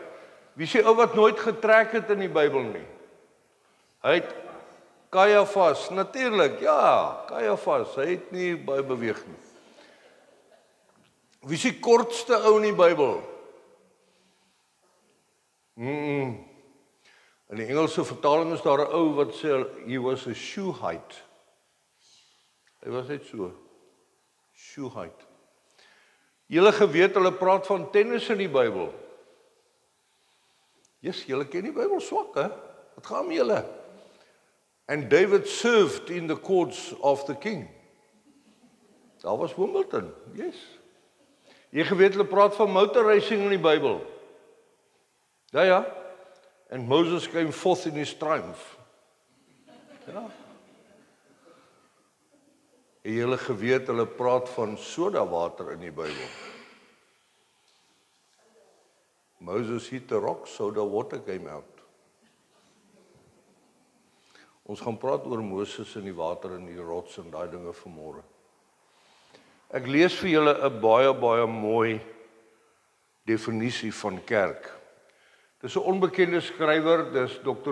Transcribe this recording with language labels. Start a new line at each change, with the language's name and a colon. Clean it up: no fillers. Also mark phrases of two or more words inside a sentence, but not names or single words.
Afrikaans: Wie sê ou wat nooit getrek het in die Bybel nie? Hy het Caiaphas, natuurlik, ja, Caiaphas, hy het nie baie beweeg nie. Wie is die kortste ou in die Bybel? In die Engelse vertaling is daar 'n ou wat sê,
English: he was a Shuhite.
Afrikaans: Hy was net so, Shuhite. Julle geweet, hulle praat van tennis in die Bybel. Yes, julle ken die Bybel swak, hè? Wat gaan met julle?
English: And David served in the courts of the king.
Afrikaans: Daar was Wimbledon, yes. Jy geweet, hulle praat van
English: motor racing
Afrikaans: in die Bybel. Ja.
English: And Moses came forth in his triumph.
Afrikaans: Ja. En julle geweet, hulle praat van
English: soda water
Afrikaans: in die Bybel.
English: Moses hit the rock, soda water came out.
Afrikaans: Ons gaan praat oor Moses in die water en die rots en daai dinge vanmôre. Ek lees vir julle 'n baie mooi definisie van kerk. Dis 'n onbekende skrywer, dis Dr.